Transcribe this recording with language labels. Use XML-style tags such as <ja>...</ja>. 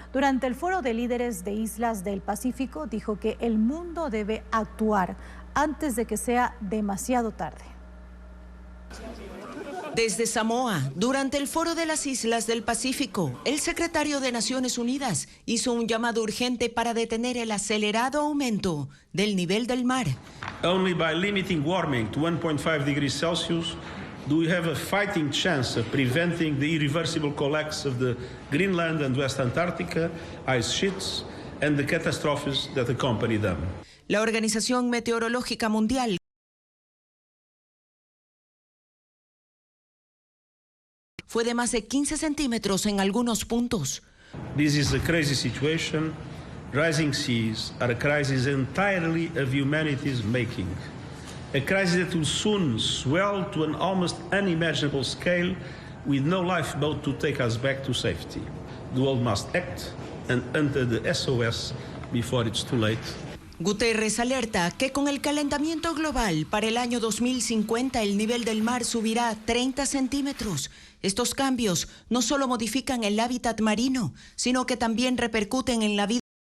<es>Durante el foro de líderes de islas del Pacífico, dijo que el mundo debe actuar antes de que sea demasiado tarde. Desde Samoa, durante el Foro de las Islas del Pacífico, el secretario de Naciones Unidas hizo un llamado urgente para detener el acelerado aumento del nivel del mar.</es> <en>Only by limiting warming to 1.5 degrees Celsius do we have a fighting chance of preventing the irreversible collapse of the Greenland and West Antarctica ice sheets and the catastrophes that accompany them.</en> <es>La Organización Meteorológica Mundial fue de más de 15 centímetros en algunos puntos.</es> <en>This is a crazy situation. Rising seas are a crisis entirely of humanity's making. A crisis that will soon swell to an almost unimaginable scale with no lifeboat to take us back to safety. The world must act and enter the SOS before it's too late.</en> <es>Guterres alerta que con el calentamiento global para el año 2050 el nivel del mar subirá 30 centímetros. Estos cambios no solo modifican el hábitat marino, sino que también repercuten en la vida.</es>